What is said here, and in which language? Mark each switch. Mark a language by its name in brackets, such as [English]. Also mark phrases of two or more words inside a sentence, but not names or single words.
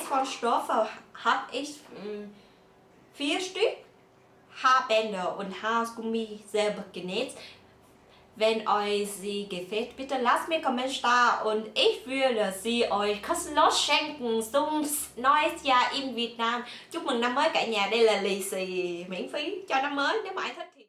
[German] Haarstoffe habe ich 4 Stück. Haarbänder und Haargummi selber genäht. Wenn euch sie gefällt, bitte lasst mir einen Kommentar da und ich würde sie euch kostenlos schenken zum neues Jahr in Việt Nam. [Vietnamese] Chúc mừng năm mới cả nhà, đây là lì xì miễn phí cho năm mới nếu mà ai thích thì